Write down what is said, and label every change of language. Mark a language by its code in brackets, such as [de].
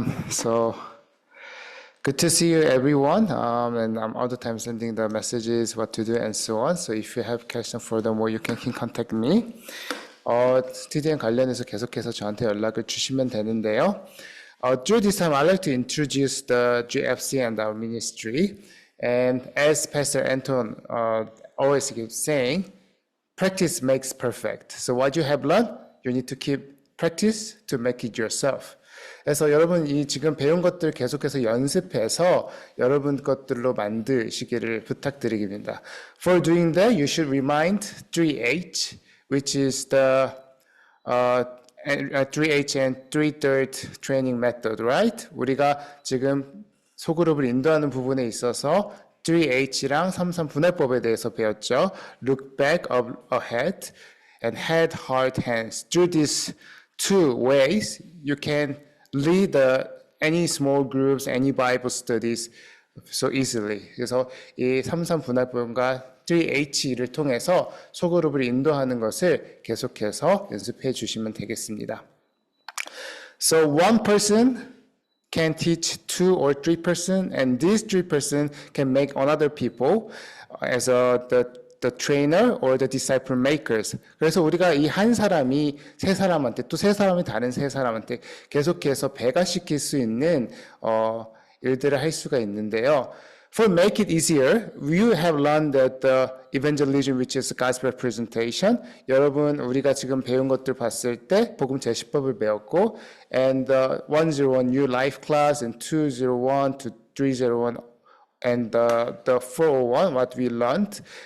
[en] So good to see you, everyone. And I'm all the time sending the messages, what to do, and so on. So if you have questions furthermore, you can contact me. [ko] TDM 관련해서 계속해서 저한테 연락을 주시면 되는데요. [en] Through this time, I'd like to introduce the GFC and our ministry. And as Pastor Anton always keeps saying, practice makes perfect. So what you have learned, you need to keep practice to make it yourself. [ko] 그래서 여러분 이 지금 배운 것들 계속해서 연습해서 여러분 것들로 만드시기를 부탁드립니다. [en] For doing that, you should remind 3H, which is the 3H and 3/3 training method, right? [ko] 우리가 지금 소그룹을 인도하는 부분에 있어서 3H랑 3/3 분해법에 대해서 배웠죠. [en] Look back, ahead, and head, heart, hands. Through these two ways, you can lead any small groups, any Bible studies so easily. [ko] 그래서 이 3/3 분할법과 3H를 통해서 소그룹을 인도하는 것을 계속해서 연습해 주시면 되겠습니다. [en] So one person can teach 2 or 3 person, and these 3 person can make another people as the trainer or the disciple makers. [ko] 그래서 우리가 이 한 사람이 세 사람한테 또 세 사람이 다른 세 사람한테 계속해서 배가시킬 수 있는 일들을 할 수가 있는데요. [en] For make it easier, you have learned that the evangelism, which is gospel presentation. [ko] 여러분 우리가 지금 배운 것들 봤을 때 복음 제시법을 배웠고, [en] and 101 new life class, and 201 to 301, and the 401 what we learned.